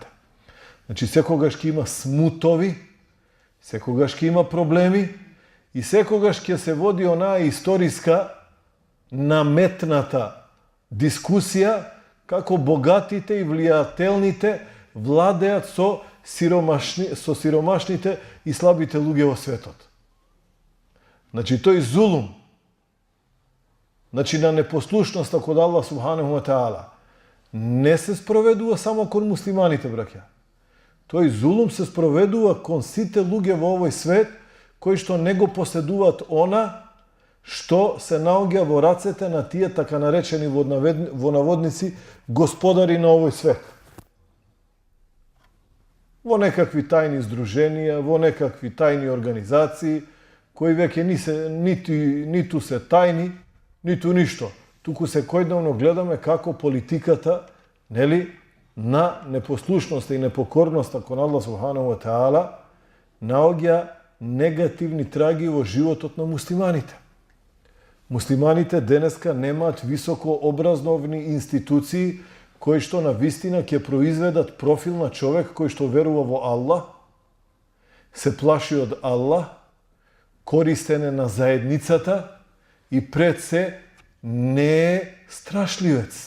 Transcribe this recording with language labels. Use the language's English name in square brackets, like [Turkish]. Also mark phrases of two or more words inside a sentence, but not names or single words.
[Macedonian] Значи, секогаш ќе има смутови, секогаш ќе има проблеми и секогаш ќе се води онаа историска наметната дискусија како богатите и влијателните владеат со сиромашните и слабите луѓе во светот. Значи, тој зулум, значи на непослушноста код Аллах [Arabic] سبحانه وتعالى, [Macedonian] не се спроведува само кон муслиманите, браќа. Тој зулум се спроведува кон сите луѓе во овој свет кои што не го поседуваат она што се наоѓа во рацете на тие така наречени во наводници господари на овој свет. Во некакви тајни здруженија, во некакви тајни организации, кои веќе ниту се тајни, ниту ништо. Туку секојдневно гледаме како политиката, нели, на непослушноста и непокорноста кон Аллах [Arabic] سبحانه وتعالى [Macedonian] наоѓа негативни траги во животот на муслиманите. Муслиманите денеска немаат високо образовни институции кои што на вистина ќе произведат профил на човек кој што верува во Аллах, се плаши од Аллах, користен е на заедницата и пред се не е страшливец.